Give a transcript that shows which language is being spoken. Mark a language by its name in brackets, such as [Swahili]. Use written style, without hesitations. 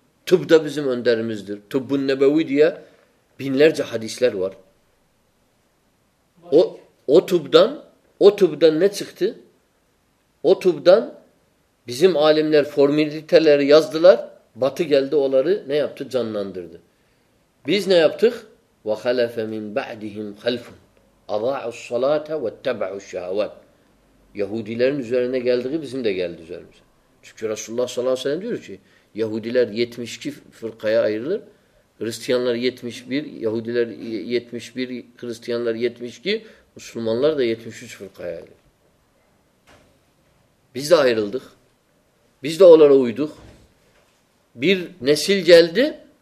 [Turkish] Tıp da bizim önderimizdir. Tıbbun nebevi diye binlerce hadisler var. O tıbdan ne çıktı? O tıbdan bizim alimler formüliteleri yazdılar. Batı geldi, onları ne yaptı? Canlandırdı. Biz ne yaptık? [Arabic] وَخَلَفَ مِنْ بَعْدِهِمْ خَلْفٌ اَضَاعُ الصَّلَاةَ وَاتَّبَعُ الشَّهَوَاتِ [Turkish] Yahudilerin üzerine geldiği bizim de geldi üzerimize. Çünkü Resulullah sallallahu aleyhi ve sellem diyor ki Yahudiler 72 fırkaya ayrılır. Hristiyanlar 71, Yahudiler 71, Hristiyanlar 72, Müslümanlar da 73 fırkaya ayrılır. Biz de ayrıldık. Biz de onlara uyduk. Bir nesil geldi.